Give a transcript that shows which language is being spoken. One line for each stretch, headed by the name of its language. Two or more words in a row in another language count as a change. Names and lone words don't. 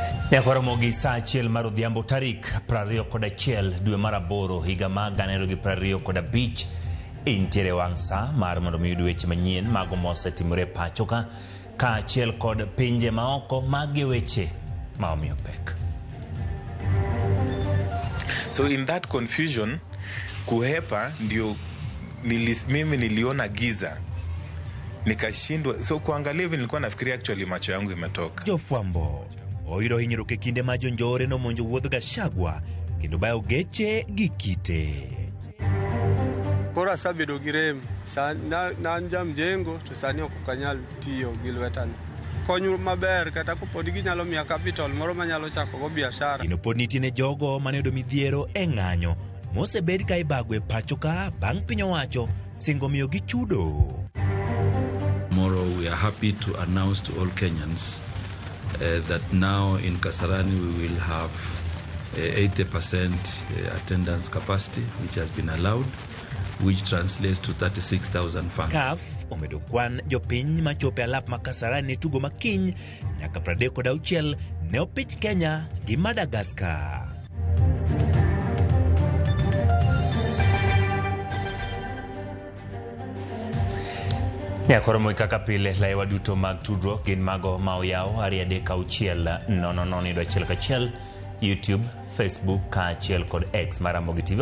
Luo (Kenya and Tanzania): Nyakoromogi saa achiel mar odhiambo tarik 21 dwe mar aboro higa mag 2025 intiere wang' saa mar mondo miyud weche manyien mago mosetimore pacho ka achiel kod pinje maoko mag weche ma omiyo pek.
English: So in that confusion
Swahili: kuhepa ndio mimi niliona giza nikashindwa, so kuangalia hivi nilikuwa nafikiria actually macho yangu imetoka.
Luo (Kenya and Tanzania): Jofwambo oyudo hinyruok e kinde ma jonjore nomonjo wuodh Gachagua kendo bayo geche gi kite. Kora sabedo gi rem nan jam jengo to sani ok kanyal tiyo gi lwetani. Konyo maber kata kopod ginyalo miya capital moro manyalo chako go biashara. Ino pod nitie ne jogo mane yudo midhiero e ng'anyo mosebed ka ibago e pacho ka bang' piny owacho singo miyo gi chudo.
English: Tomorrow we are happy to announce to all Kenyans that now in Kasarani we will have 80% attendance capacity which has been allowed, which translates to 36,000 fans.
Luo (Kenya and Tanzania): CAF omedo kwan jopiny machope alap ma Kasarani tugo makiny nyaka 36 ne opich Kenya gi Madagascar. Nyakoromo kaka pile laiwa duto mag tudruok gin mago ma oyaw ari 3 YouTube, Facebook kaachiel kod X Maramogi TV.